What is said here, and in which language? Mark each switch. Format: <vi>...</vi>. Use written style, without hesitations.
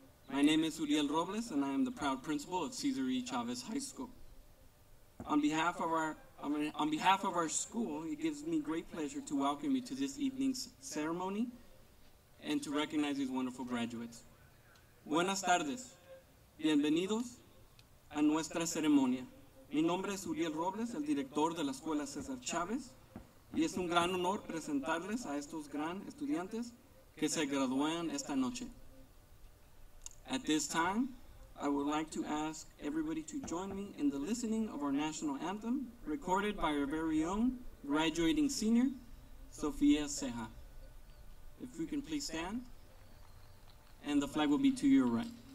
<en>My name is Uriel Robles, and I am the proud principal of Cesar E. Chavez High School. On behalf of our school, it gives me great pleasure to welcome you to this evening's ceremony and to recognize these wonderful graduates.</en> <es>Buenas tardes. Bienvenidos a nuestra ceremonia. Mi nombre es Uriel Robles, el director de la Escuela Cesar Chávez, y es un gran honor presentarles a estos gran estudiantes que se gradúan esta noche.</es> <en>At this time, I would like to ask everybody to join me in the listening of our national anthem, recorded by our very own graduating senior, Cesar E. If we can please stand, and the flag will be to your right.</en>